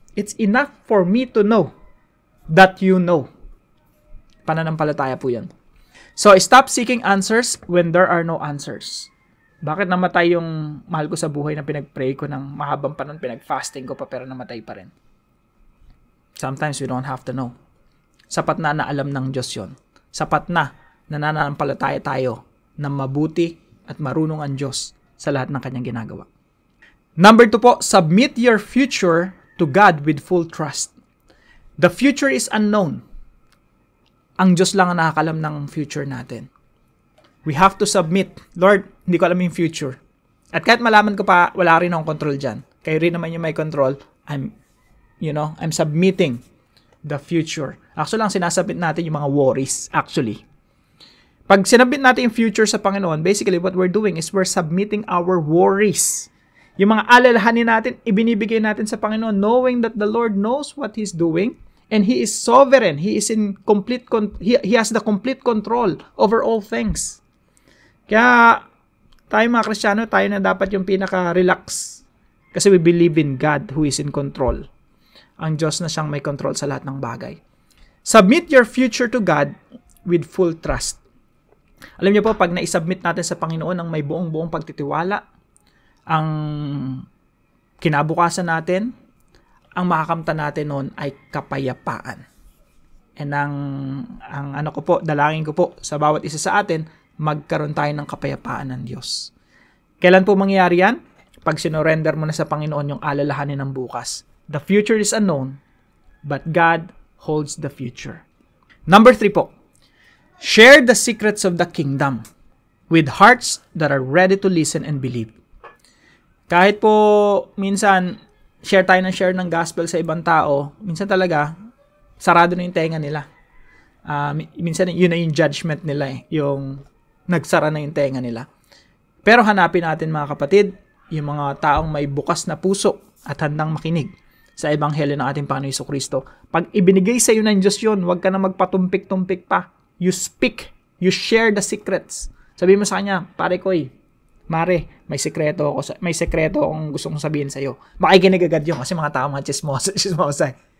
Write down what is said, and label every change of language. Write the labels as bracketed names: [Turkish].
[English] It's enough for me to know that you know. [Filipino] Pananampalataya po yan. [English] So, stop seeking answers when there are no answers. [Filipino] Bakit namatay yung mahal ko sa buhay na pinag-pray ko ng mahabang panahon, pinag-fasting ko pa pero namatay pa rin? [English] Sometimes we don't have to know. [Filipino] Sapat na alam ng Diyos yun. Sapat na nananampalataya tayo na mabuti at marunong ang Diyos sa lahat ng kanyang ginagawa. [English] Number 2 po, submit your future to God with full trust. The future is unknown. [Filipino] Ang Diyos lang ang nakakalam ng future natin. [English] We have to submit. [Filipino] Lord, hindi ko alam yung future. At kahit malaman ko pa, wala rin akong control dyan. Kayo rin naman yung may control. [English] I'm submitting the future. [Filipino] Actually, lang sinasabit natin yung mga worries, actually. Pag sinabit natin yung future sa Panginoon, [English] basically what we're doing is we're submitting our worries. [Filipino] Yung mga alalahanin natin, ibinibigay natin sa Panginoon, [English] knowing that the Lord knows what He's doing, and He is sovereign. He is in complete He has the complete control over all things. [Filipino] Kaya tayo mga Kristiyano, tayo na dapat yung pinaka-relax. [English] Kasi we believe in God who is in control. [Filipino] Ang Diyos na siyang may control sa lahat ng bagay. [English] Submit your future to God with full trust. [Filipino] Alam niyo po, pag na-submit natin sa Panginoon ang may buong-buong pagtitiwala, ang kinabukasan natin, ang makakamta natin noon ay kapayapaan. And ang dalangin ko po sa bawat isa sa atin, magkaroon tayo ng kapayapaan ng Diyos. Kailan po mangyayari yan? Pag sinorender mo na sa Panginoon yung alalahanin ng bukas. [English] The future is unknown, but God holds the future. Number 3 po, share the secrets of the kingdom with hearts that are ready to listen and believe. [Filipino] Kahit po minsan, share ng gospel sa ibang tao, minsan talaga, sarado na yung tenga nila. Minsan, yun na yung judgment nila yung nagsara na yung tenga nila. Pero hanapin natin mga kapatid, yung mga taong may bukas na puso at handang makinig sa ebanghelyo ng ating Panginoon Jesucristo. Pag ibinigay sa iyo ng Diyos yun, huwag ka na magpatumpik-tumpik pa. [English] You speak, you share the secrets. [Filipino] Sabihin mo sa kanya, pare koy, mare, may sekreto akong gusto kong sabihin sa iyo. Makikinig agad yun kasi mga tao mga chismosa.